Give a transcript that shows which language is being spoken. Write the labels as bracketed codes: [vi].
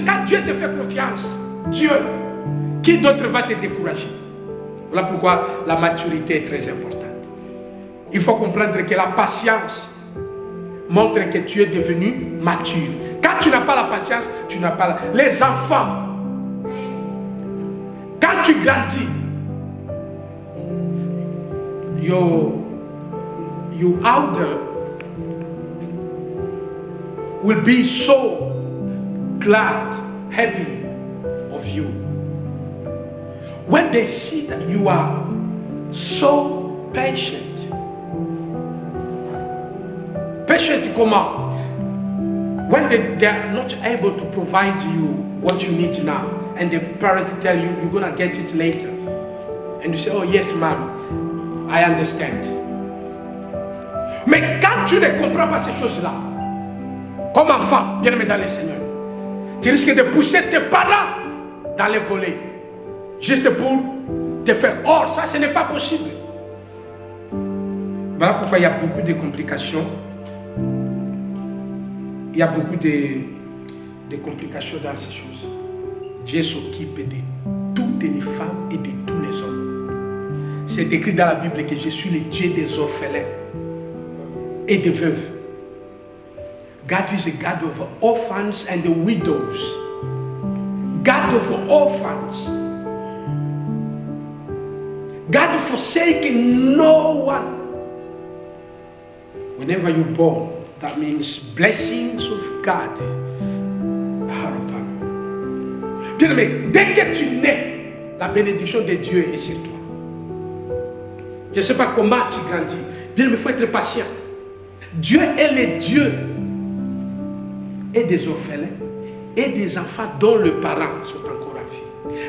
[fr] Quand Dieu te fait confiance, Dieu, qui d'autre va te décourager? Voilà pourquoi la maturité est très importante. Il faut comprendre que la patience montre que tu es devenu mature. Quand tu n'as pas la patience, tu n'as pas les enfants. Quand tu grandis, [en] your elder will be so glad, happy of you. When they see that you are so patient. [fr] Patient comment? [en] When they are not able to provide you what you need now, and the parent tell you, you're going to get it later. And you say, oh yes, ma'am, I understand. [fr] Mais quand tu ne comprends pas ces choses-là, comme enfant, bien aimé dans le Seigneur, tu risques de pousser tes parents dans les volets, juste pour te faire, oh, ça, ce n'est pas possible. Voilà pourquoi il y a beaucoup de complications. Il y a beaucoup de complications dans ces choses. Dieu s'occupe de toutes les femmes et de tous les hommes. C'est écrit dans la Bible que je suis le Dieu des orphelins et des veuves. [en] God is a God of orphans and the widows. God of orphans. God forsaking no one. Whenever you're born, that means blessings of God. [fr] Bien aimé, dès que tu nais, la bénédiction de Dieu est sur toi. Je ne sais pas comment tu grandis. Bien aimé, il faut être patient. Dieu est le Dieu et des orphelins et des enfants dont les parents sont encore en vie.